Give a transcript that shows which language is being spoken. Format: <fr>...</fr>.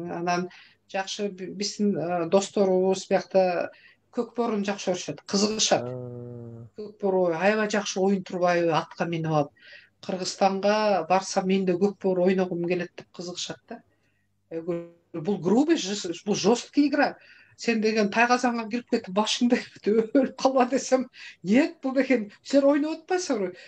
<ky>Анан жакшы биздин досторубуз биякта көкбөрүн жакшы көрүшөт, кызыгышат. Көкбөрү аябай жакшы ойын турбайбы, атка минип алып. Кыргызстанга барсам мен да көкбөрү ойногум келет деп кызыгышат да. Бул</ky> <ru>грубый, бул жесткий игра.</ru> <ky>Сен деген тайгазанга кирип кетип башыңды өлүп калба десем,</ky> <ru>нет,</ru> <ky>бул деген силер ойноп атпайсыңарбы?</ky>